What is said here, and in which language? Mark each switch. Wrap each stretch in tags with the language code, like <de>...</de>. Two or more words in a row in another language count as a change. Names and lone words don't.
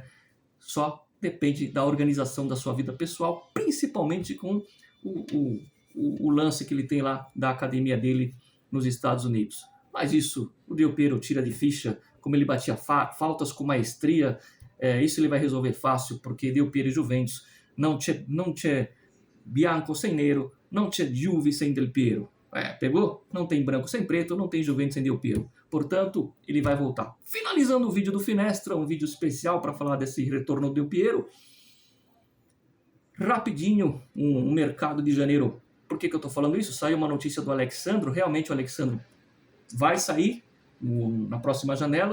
<pt>Só depende da organização da sua vida pessoal, principalmente com o lance que ele tem lá da academia dele nos Estados Unidos. Mas isso o Del Piero tira de ficha, como ele batia faltas com maestria, isso ele vai resolver fácil, porque Del Piero e Juventus não</pt> <it>c'è bianco</it> <pt>sem nero, não</pt> <it>c'è Juve</it> <pt>sem Del Piero. Pegou? Não tem branco sem preto, não tem Juventus sem Del Piero. Portanto, ele vai voltar. Finalizando o vídeo do Finestra, um vídeo especial para falar desse retorno do Del Piero. Rapidinho, um mercado de janeiro. Por que eu estou falando isso? Saiu uma notícia do Alex Sandro. Realmente o Alex Sandro vai sair na próxima janela.</pt>